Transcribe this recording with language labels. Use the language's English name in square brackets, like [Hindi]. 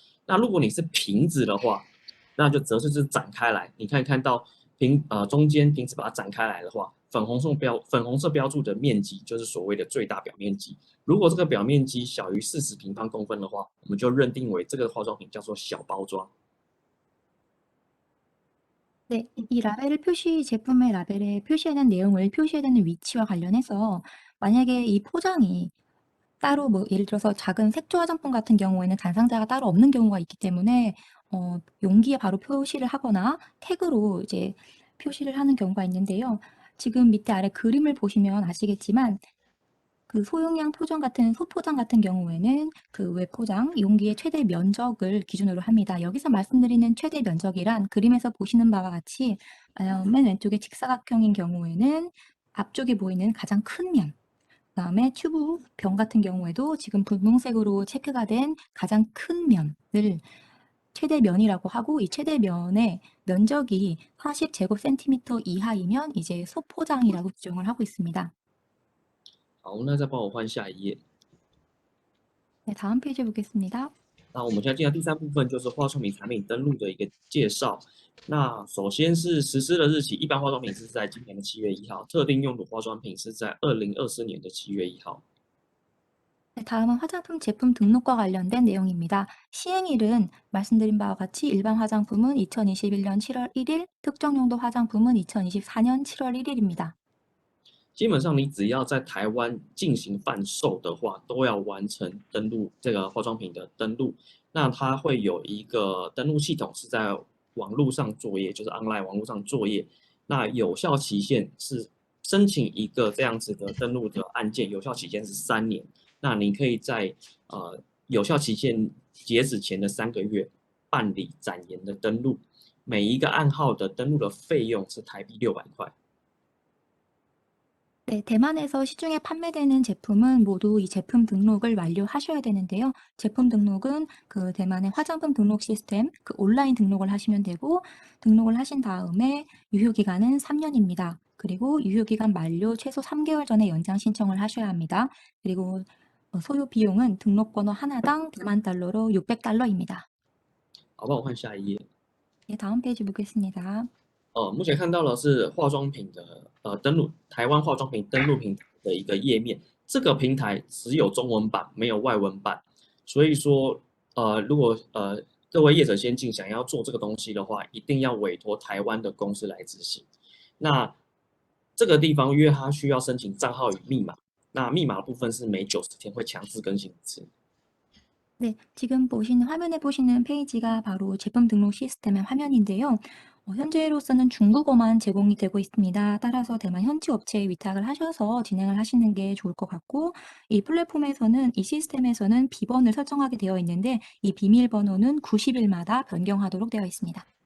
[Chinese] 那如果你是瓶子的话，那就则是展开来，你可以看到中间瓶子把它展开来的话，粉红色标注的面积就是所谓的最大表面积。如果这个表面积小于40平方公分的话，我们就认定为这个化妆品叫做小包装。 [Korean] 네. 이 라벨을 제품의 라벨에 표시해야 되는 내용을 표시해야 되는 위치와 관련해서 만약에 이 포장이 따로 뭐 예를 들어서 작은 색조 화장품 같은 경우에는 단상자가 따로 없는 경우가 있기 때문에 용기에 바로 표시를 하거나 태그로 이제 표시를 하는 경우가 있는데요. 지금 밑에 아래 그림을 보시면 아시겠지만 그 소형량 포장 같은 소포장 같은 경우에는 그 외포장 용기의 최대 면적을 기준으로 합니다. 여기서 말씀드리는 최대 면적이란 그림에서 보시는 바와 같이 맨 왼쪽에 직사각형인 경우에는 앞쪽에 보이는 가장 큰 면, 그다음에 튜브 병 같은 경우에도 지금 분홍색으로 체크가 된 가장 큰 면을 최대면이라고 하고 이 최대면의 면적이 40제곱센티미터 이하이면 이제 소포장이라고 규정을 하고 있습니다. [Chinese] 好，那再帮我换下一页。 [Korean] 네, 다음 페이지 보겠습니다. [Chinese] 那我们现在进到第三部分，就是化妆品产品登录的一个介绍。那首先是实施的日期，一般化妆品是在今年的7月1号，特定用途化妆品是在2024年的7月1号。 [Korean] 네, 다음은 화장품 제품 등록과 관련된 내용입니다. 시행일은 말씀드린 바와 같이 일반 화장품은 2021년 7월 1일, 특정 용도 화장품은 2024년 7월 1일입니다. [Chinese] 基本上你只要在台湾进行贩售的话，都要完成登录这个化妆品的登录。那它会有一个登录系统是在网络上作业，就是 online 网络上作业。那有效期限是申请一个这样子的登录的案件，有效期限是3年。那你可以在有效期限截止前的3个月办理展延的登录，每一个暗号的登录的费用是台币600块。 [Korean] 네, 대만에서 시중에 판매되는 제품은 모두 이 제품 등록을 완료하셔야 되는데요. 제품 등록은 그 대만의 화장품 등록 시스템, 그 온라인 등록을 하시면 되고, 등록을 하신 다음에 유효기간은 3년입니다. 그리고 유효기간 만료 최소 3개월 전에 연장 신청을 하셔야 합니다. 그리고 소요 비용은 등록번호 하나당 대만 달러로 600달러입니다. [Chinese] 好，帮我换下一页。 [Korean] 네, 다음 페이지 보겠습니다. [Chinese] 目前看到的是化妆品的登录，台湾化妆品登录平台的一个页面。这个平台只有中文版，没有外文版。所以说，如果各位业者先进想要做这个东西的话，一定要委托台湾的公司来执行。那这个地方，因为它需要申请账号与密码，那密码部分是每90天会强制更新一次。 [Korean] 네, 지금 화면에 보시는 페이지가 바로 제품 등록 시스템의 화면인데요. 현재로서는 중국어만 제공이 되고 있습니다. 따라서 대만 현지 업체에 위탁을 하셔서 진행을 하시는 게 좋을 것 같고, 이 플랫폼에서는, 이 시스템에서는 비번을 설정하게 되어 있는데, 이 비밀번호는 90일마다 변경하도록 되어 있습니다.